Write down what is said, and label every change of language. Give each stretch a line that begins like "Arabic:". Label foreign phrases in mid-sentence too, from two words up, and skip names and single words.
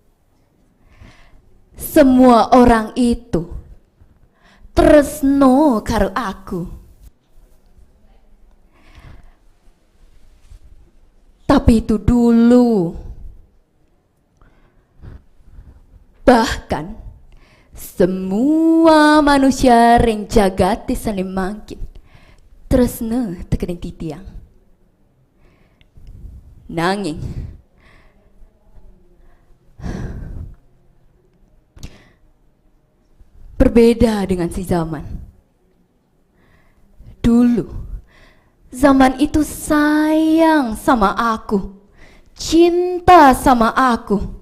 Indonesian: Semua orang itu
Javanese: tresno karo aku.
Indonesian: Tapi itu dulu. Bahkan semua manusia
Balinese: ring jagati saling mangkin tresno tekening titiang.
Indonesian: Nanging berbeda dengan si zaman. Dulu zaman itu sayang sama aku, cinta sama aku.